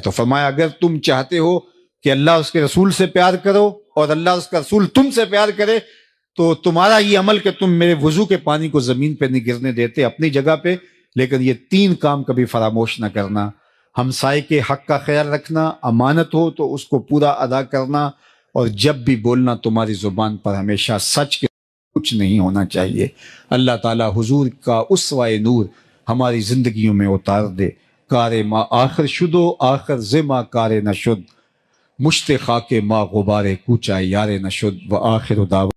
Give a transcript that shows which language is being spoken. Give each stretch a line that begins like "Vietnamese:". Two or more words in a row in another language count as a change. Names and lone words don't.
Urdu: تو فرمایا اگر تم چاہتے ہو کہ اللہ اس کے رسول سے پیار کرو اور اللہ اس کا رسول تم سے پیار کرے، تو تمہارا یہ عمل کہ تم میرے وضو کے پانی کو زمین پہ نہیں گرنے دیتے اپنی جگہ پہ، لیکن یہ تین کام کبھی فراموش نہ کرنا: ہمسائے کے حق کا خیال رکھنا، امانت ہو تو اس کو پورا ادا کرنا، اور جب بھی بولنا تمہاری زبان پر ہمیشہ سچ کے کچھ نہیں ہونا چاہیے۔ اللہ تعالی حضور کا اسوہ نور ہماری زندگیوں میں اتار دے۔
Persian: کار ما آخر شدو آخر زما کار نشد، مشت خاک ما غبار کوچہ یار نشد،
Arabic: و آخر دعوانا